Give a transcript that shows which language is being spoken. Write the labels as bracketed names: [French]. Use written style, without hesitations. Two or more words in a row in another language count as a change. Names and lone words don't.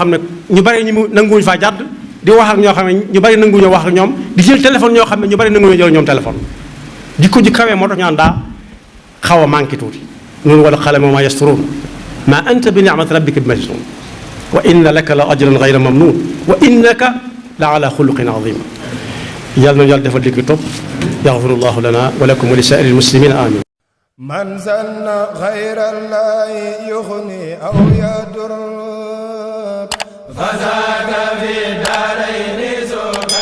[Wolof] ne ñu bari ñu mu nanguwuñu faa jàdd di wax ak ñoo xam ne ñu bari nanguwuñu wax ak ñoom di jël téléphone ñoo xam ne ñu bari nanguwuñu jël ñoom téléphone jikko ji kawe moo tax ñu naan daa xaw a manqué tuuti noonu [Arabic] والقلم وما يسطرون ما أنت بنعمة ربك بمجنون وإن لك لأجرا غير ممنون وإنك لعلى خلق عظيم [Wolof] yàlla na yàlla defal dikk topp [Arabic] يغفر الله لنا ولكم ولسائر المسلمين آمين من زن غير الله يغني أو يضر فذاك في الدارين